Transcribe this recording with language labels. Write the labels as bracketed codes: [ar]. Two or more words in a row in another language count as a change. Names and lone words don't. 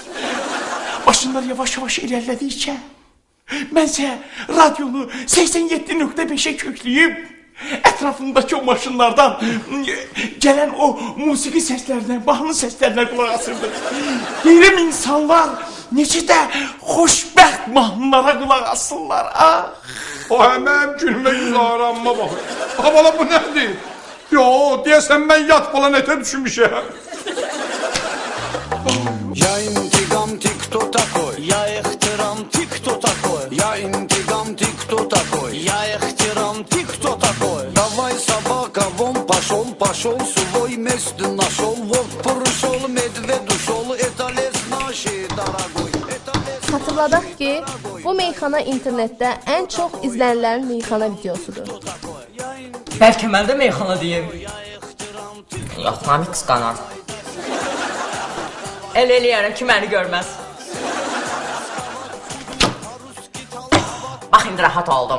[az] Maşınlar yavaş-yavaş irəlilədikcə, mənsə radionu 87.5-ə kökləyib, ətrafındakı o maşınlardan gələn o musiqi səslərinə, mahnı səslərinə qulaq asırdı. Deyirəm, insanlar necə də xoşbəxt mahnılara qulaq asırlar. O həməm günümə güzaranma baxır. Bala, bu nədir? Yo, deyəsən mən yat falan etə düşünmüşəm. [ru] Я интигам, ты кто такой? Я ихтирам, ты кто такой? Я интигам, ты кто такой? Я ихтирам, ты кто такой? Давай, собака, вон пошел, свой место нашел. Вот пришел, медведь ушел, это лес нашей дорогой. [az] Xatırladaq ki, bu meyxana internetdə ən çox izlənilən meyxana videosudur. Bəlkə mən də meyxana deyim. Yox, mami qısqanar. El eləyərəm ki, məni görməz. Bax, indi rahat oldum.